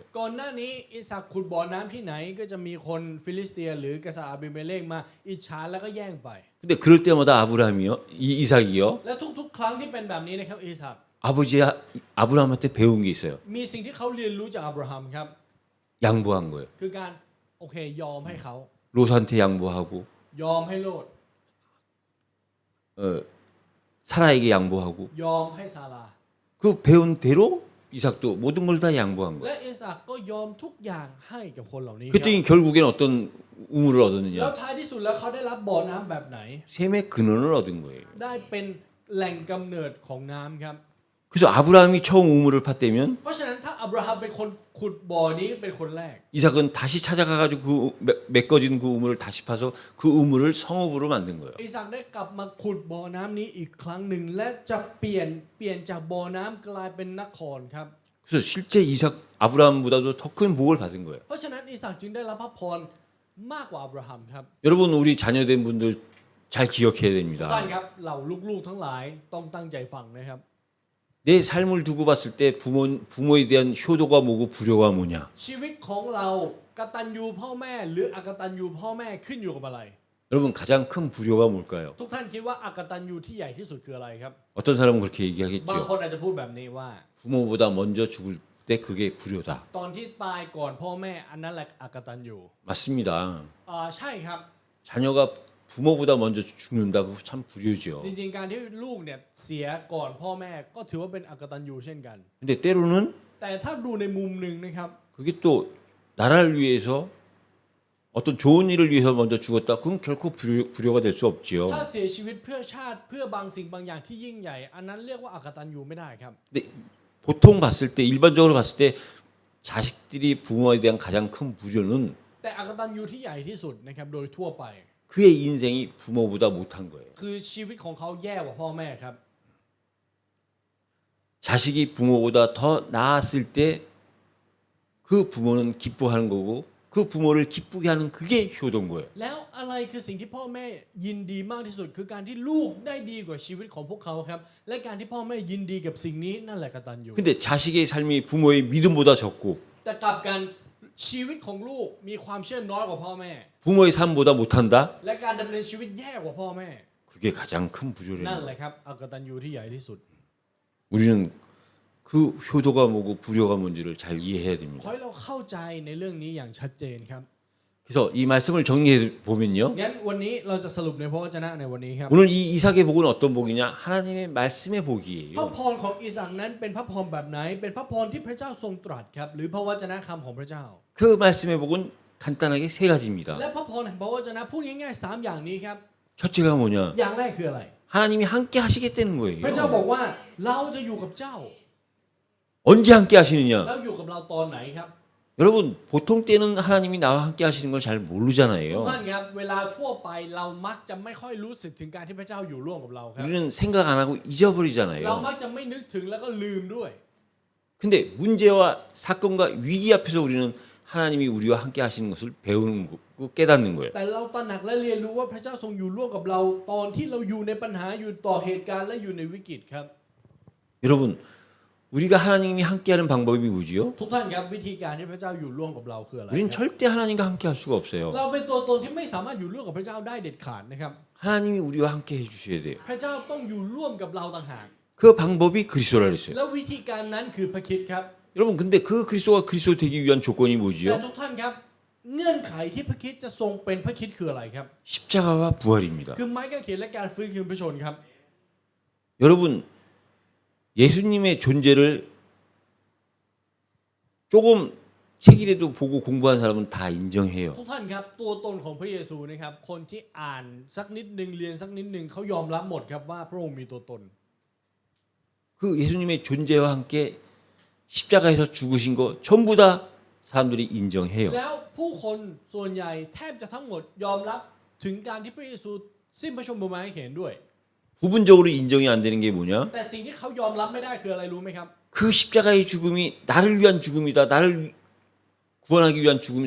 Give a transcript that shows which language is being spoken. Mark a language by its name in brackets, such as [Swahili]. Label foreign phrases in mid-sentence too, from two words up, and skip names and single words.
[Thai] ก่อนหน้านี้อิสากขุดบ่อน้ำที่ไหนก็จะมีคนฟิลิสเตียหรือกษัตริย์อาบิเมเลกมาอิจฉาแล้วก็แย่งไป [Korean] 근데 그럴 때마다 아브라함이요, 이삭이요, [Thai] และทุกๆ ครั้งที่เป็นแบบนี้นะครับอิสาก [Korean] 아버지 아브라함한테 배운 게 있어요. [Thai] มีสิ่งที่เขาเรียนรู้จากอับราฮัมครับ [Korean] 양보한 거예요. [Thai] คือการโอเคยอมให้เขา [Korean] 롯한테 양보하고 [Thai] ยอมให้โลด [Korean] 사라에게 양보하고 [Thai] ยอมให้ซารา [Korean] 그 배운 대로 이삭도 모든 걸 다 양보한 [Thai] และ [Korean] 거예요. [Thai] อิสากก็ยอมทุกอย่างให้กับคนเหล่านี้ครับ [Korean] 그랬더니 결국엔 어떤 우물을 [Thai] แล้ว [Korean] 얻었느냐? [Thai] ท้ายที่สุดแล้วเขาได้รับบ่อน้ำแบบไหน [Korean] 샘의 근원을 얻은 거예요. [Thai] ได้เป็นแหล่งกำเนิดของน้ำครับ [Korean] 그래서 아브라함이 처음 우물을 팠다면 [Thai] เพราะฉะนั้นถ้าอับราฮัมเป็นคนขุดบ่อนี้เป็นคนแรก [Korean] 이삭은 다시 찾아가가지고 그 메꿔진 그 우물을 다시 파서 그 우물을 성읍으로 만든 거예요. [Thai] อิสากได้กลับมาขุดบ่อน้ำนี้อีกครั้งหนึ่งและจะเปลี่ยนจากบ่อน้ำกลายเป็นนครครับ [Korean] 그래서 실제 이삭 아브라함보다도 더 큰 복을 받은 거예요. [Thai] เพราะฉะนั้นอิสากจึงได้รับพระพรมากกว่าอับราฮัมครับ [Korean] 여러분 우리 자녀된 분들 잘 기억해야 [Thai] ท่าน [Korean] 됩니다. [Thai] ครับเหล่าลูกๆทั้งหลายต้องตั้งใจฟังนะครับ [Korean] 내 삶을 두고 봤을 때 부모에 대한 효도가 뭐고 불효가 뭐냐? [Thai] ชีวิตของเรากตัญญูพ่อแม่หรืออกตัญญูพ่อแม่ขึ้นอยู่กับอะไร [Korean] 여러분 가장 큰 불효가 뭘까요? [Thai] ทุกท่านคิดว่าอกตัญญูที่ใหญ่ที่สุดคืออะไรครับ [Korean] 어떤 사람은 그렇게 [Thai] บาง [Korean] 얘기하겠죠. [Thai] คนอาจจะพูดแบบนี้ว่า [Korean] 부모보다 먼저 죽을 때 그게 불효다. [Thai] ตอนที่ตายก่อนพ่อแม่อันนั้นแหละอกตัญญู [Korean] 맞습니다. [Thai] ใช่ครับ [Korean] 자녀가 부모보다 먼저 죽는다. 그거 참 불효죠. [Thai] จริงๆการที่ลูกเนี่ยเสียก่อนพ่อแม่ก็ถือว่าเป็นอกตัญญูเช่นกัน [Korean] 근데 때로는 [Thai] แต่ถ้าดูในมุมหนึ่งนะครับ [Korean] 그게 또 나라를 위해서 어떤 좋은 일을 위해서 먼저 죽었다. 그건 결코 불효가 될 수 없지요. [Thai] ถ้าเสียชีวิตเพื่อชาติเพื่อบางสิ่งบางอย่างที่ยิ่งใหญ่ อันนั้นเรียกว่าอกตัญญูไม่ได้ครับ [Korean] 근데 보통 봤을 때 일반적으로 봤을 때 자식들이 부모에 대한 가장 큰 불효는 [Thai] แต่อกตัญญูที่ใหญ่ที่สุดนะครับโดยทั่วไป [Korean] 그의 인생이 부모보다 못한 거예요. [Thai] คือชีวิตของเขาแย่กว่าพ่อแม่ครับ [Korean] 자식이 부모보다 더 나았을 때 그 부모는 기뻐하는 거고 그 부모를 기쁘게 하는 그게 효도인 거예요. [Thai] แล้วอะไรคือสิ่งที่พ่อแม่ยินดีมากที่สุด คือการที่ลูกได้ดีกว่าชีวิตของพวกเขาครับ และการที่พ่อแม่ยินดีกับสิ่งนี้นั่นแหละกตัญญู [Korean] 근데 자식의 삶이 부모의 믿음보다 적고 [Thai] แต่กลับกันชีวิตของลูกมีความเชื่อน้อยกว่าพ่อแม่ [Korean] 부모의 삶보다 못한다? [Thai] และการดำเนินชีวิตแย่กว่าพ่อแม่ [Korean] 그게 가장 큰 불효라는 [Thai] นั่นแห [Korean] 거예요. [Thai] ละครับอกตัญญูที่ใหญ่ที่สุด [Korean] 우리는 그 효도가 뭐고 불효가 뭔지를 잘 이해해야 [Thai] ขอ [Korean] 됩니다. [Thai] ให้เราเข้าใจในเรื่องนี้อย่างชัดเจนครับ [Korean] 그래서 이 말씀을 정리해 보면요. [Thai] งั้นวันนี้เราจะสรุปในพระวจนะในวันนี้ครับ [Korean] 오늘 이 이삭의 복은 어떤 복이냐? 하나님의 말씀의 [Thai] พระ [Korean] 복이에요. [Thai] พรของอิสากนั้นเป็นพระพรแบบไหน เป็นพระพรที่พระเจ้าทรงตรัสครับ หรือพระวจนะคำของพระเจ้า [Korean] 그 말씀의 복은 간단하게 세 가지입니다. [Thai] และพระพรแห่งพระวจนะพูดง่ายๆ3อย่างนี้ครับ [Korean] 첫째가 뭐냐? [Thai] อย่างแรกคืออะไร [Korean] 하나님이 함께 하시겠다는 [Thai] พระเจ้าบอ [Korean] 거예요. [Thai] กว่าเราจะอยู่กับเจ้า [Korean] 언제 함께 하시느냐? [Thai] แล้วอยู่กับเราตอนไหนครับ [Korean] 여러분 보통 때는 하나님이 나와 함께 하시는 걸 잘 [Thai] ทุก [Korean] 모르잖아요. [Thai] ท่านครับเวลาทั่วไปเรามักจะไม่ค่อยรู้สึกถึงการที่พระเจ้าอยู่ร่วมกับเราครับ [Korean] 우리는 생각 안 하고 [Thai] เรา [Korean] 잊어버리잖아요. [Thai] มักจะไม่นึกถึงแล้วก็ลืมด้วย [Korean] 근데 문제와 사건과 위기 앞에서 우리는 하나님이 우리와 함께 하시는 것을 배우는 거고 깨닫는 거예요. [Thai] แต่เราตระหนักและเรียนรู้ว่าพระเจ้าทรงอยู่ร่วมกับเราตอนที่เราอยู่ในปัญหาอยู่ต่อเหตุการณ์และอยู่ในวิกฤตครับ [Korean] 여러분 우리가 하나님이 함께하는 방법이 뭐지요? [Thai] ทุกท่านครับวิธีการที่พระเจ้าอยู่ร่วมกับเราคืออะไร [Korean] 우리는 [Thai] ครับ [Korean] 절대 하나님과 함께 할 수가 없어요. [Thai] เราเป็นตัวตนที่ไม่สามารถอยู่ร่วมกับพระเจ้าได้เด็ดขาดนะครับ [Korean] 하나님이 우리와 함께 해주셔야 돼요. [Thai] พระเจ้าต้องอยู่ร่วมกับเราต่างหาก [Korean] 그 방법이 그리스도라 그랬어요. [Thai] แล้ววิธีการนั้นคือพระคริสต์ครับ [Korean] 여러분 근데 그 그리스도가 그리스도 되기 위한 조건이 [Thai] แต่ [Korean] 뭐지요? [Thai] ทุกท่านครับเงื่อนไขที่พระคริสต์จะทรงเป็นพระคริสต์คืออะไรครับ [Korean] 십자가와 부활입니다. [Thai] คือไม้กางเขนและการฟื้นคืนพระชนครับ [Korean] 여러분 예수님의 존재를 조금 책이라도 보고 공부한 사람은 다 인정해요. [Thai] ทุกท่านครับตัวตนของพระเยซูนะครับคนที่อ่านสักนิดหนึ่งเรียนสักนิดหนึ่งเขายอมรับหมดครับว่าพระองค์มีตัวตน [Korean] 그 예수님의 존재와 함께 십자가에서 죽으신 거 전부 다 사람들이 인정해요. [Thai] แล้วผู้คนส่วนใหญ่แทบจะทั้งหมดยอมรับถึงการที่พระเยซูสิ้นพระชนม์บนไม้กางเขนด้วย [Korean] 부분적으로 인정이 안 되는 게 뭐냐? [Thai] แต่สิ่งที่เขายอมรับไม่ได้คืออะไรรู้ไหมครับ [Korean] 그 십자가의 죽음이 나를 위한 죽음이다. 나를 구원하기 위한 죽음이다.